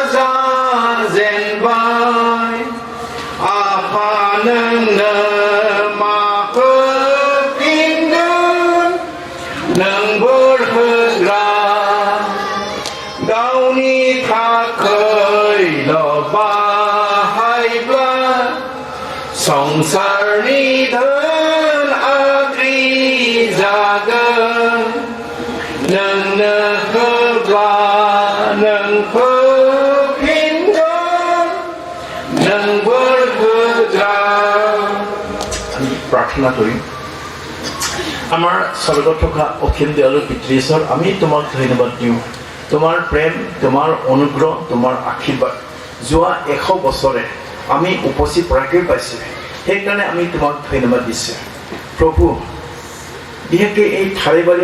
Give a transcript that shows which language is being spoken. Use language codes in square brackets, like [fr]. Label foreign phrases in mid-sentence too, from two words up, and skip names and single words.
[brx] जाजेनबाय आफा नोंनो मा होफिनगोन नों बोर होग्रा गावनि थाखायल' बाहायब्ला संसारनि धोन आद्रि जागोन नोंनो होब्ला नों होफिनगोन नों बोर होग्रा प्रार्थना करी [as] আমার স্বর্গত থকা অখিল দয়ালু পিতৃশ্বৰ আমি তোমাক ধন্যবাদ দিওঁ তোমাৰ প্ৰেম তোমাৰ অনুগ্ৰহ তোমাৰ আশীৰ্বাদ যোৱা 100 বছৰে আমি উপস্থিত পৰাকৈ পাইছোঁ সেইকাৰণে আমি তোমাক ধন্যবাদ দিছোঁ প্ৰভু বিশেষকৈ এই থাৰেবাৰী